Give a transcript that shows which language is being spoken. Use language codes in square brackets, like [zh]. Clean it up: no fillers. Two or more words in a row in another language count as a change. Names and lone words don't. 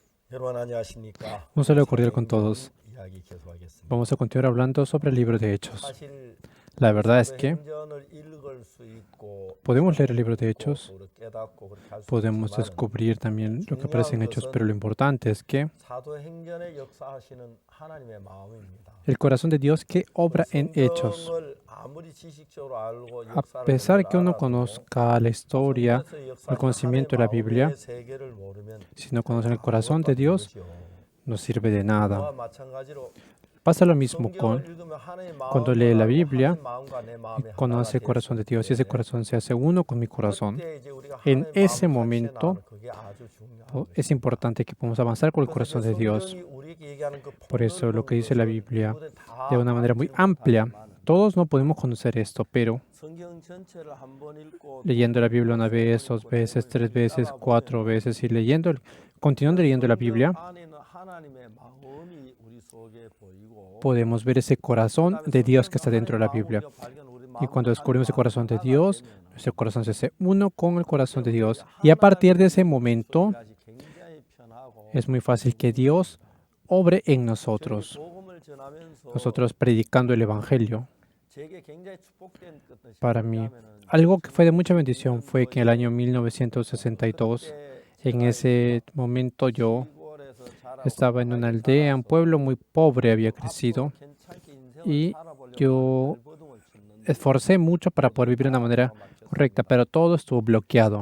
[ko] 여러분 안녕하십니까? [es] Un saludo cordial con todos. [ko] 이야기 계속하겠습니다. [es] Vamos a continuar hablando sobre el libro de Hechos. [ko] 사실 [es] La verdad es que [ko] 사도행전을 읽을 수 있고 [es] podemos leer el libro de Hechos, [ko] 그리고 깨닫고 그렇게 할 수 [es] podemos [ko] 있지만 [es] descubrir también lo que aparece en Hechos, pero lo importante es que [ko] 사도행전에 역사하시는 하나님의 마음입니다. [es] el corazón de Dios que obra en Hechos. [ko] 성경을 아무리 지식적으로 알고 [es] A [ko] 역사를 [es] pesar que uno [ko] 알아도 [es] conozca la historia, [ko] 성경에서 [es] el [ko] 역사하신 [es] conocimiento de la [ko] 하나님의 [es] Biblia, [ko] 마음의 세계를 모르면 [es] si no conocen el corazón de Dios, [ko] 아무것도 안 되죠. [es] no sirve de [ko] 그와 [es] nada. [ko] 마찬가지로 [es] Pasa lo mismo [ko] 성경을 읽으면 하나님의 [es] cuando [ko] 마음을 [es] lee la [ko] 알고 [es] Biblia [ko] 하나님 마음과 내 [es] y [ko] 마음이 하나가 [es] conoce el corazón de Dios y ese [ko] 됐을 때 [es] corazón se hace uno con mi corazón. [ko] 그때 이제 우리가 [es] En [ko] 하나님의 [es] ese [ko] 마음을 [es] momento [ko] 같이 나누는 그게 아주 중요한 [es] es [ko] 거죠. [es] importante que podamos avanzar con el [ko] 그래서 [es] corazón de [ko] 이제 [es] Dios. [ko] 성경이 우리에게 얘기하는 그 [es] Por eso lo que dice la [ko] 폭넓은 [es] Biblia [ko] 것을 다 [es] de una manera muy [ko] 알지 [es] amplia, [ko] 못하지만 [es] todos no podemos conocer esto, pero [ko] 성경 전체를 한번 읽고 [es] leyendo la Biblia una vez, dos veces, tres veces, cuatro veces y continuando leyendo la Biblia, [ko] 안에는 하나님의 마음이 우리 속에 보이고 [es] podemos ver ese corazón de Dios que está dentro de la Biblia. Y cuando descubrimos el corazón de Dios, nuestro corazón se hace uno con el corazón de Dios. Y a partir de ese momento, es muy fácil que Dios obre en nosotros. Nosotros predicando el Evangelio. Para mí, algo que fue de mucha bendición fue que en el año 1962, en ese momento yo estaba en una aldea, un pueblo muy pobre había crecido y yo esforcé mucho para poder vivir de una manera correcta, pero todo estuvo bloqueado.